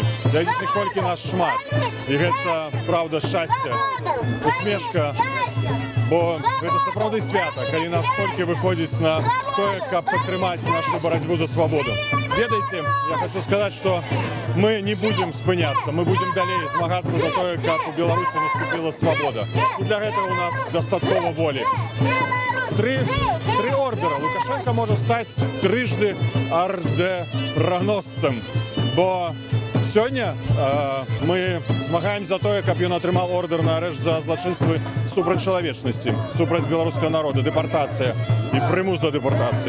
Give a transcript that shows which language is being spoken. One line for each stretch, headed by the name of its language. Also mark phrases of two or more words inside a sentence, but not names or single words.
Belarusian: Глядзіце, колькі нас шмат. І гэта, правда, шчасце, усмешка, бо гэта сапраўды свята, калі нас столькі выходзіць на тое, каб падтрымаць нашу барацьбу за свабоду. Ведаеце, я хочу сказаць, што мы не будзем спыняцца, мы будзем далей змагацца за тое, каб у Беларусі наступіла свабода. І для гэтага у нас дастаткова волі.
Ukrainian: Три ордера. Лукашенко може стати трижды орденоносцем, бо сьогодні ми змагаємося за те, щоб він отримав ордер на арешт за злочинство супроть чоловічності, супроть білоруського народу, депортація і примус до депортації.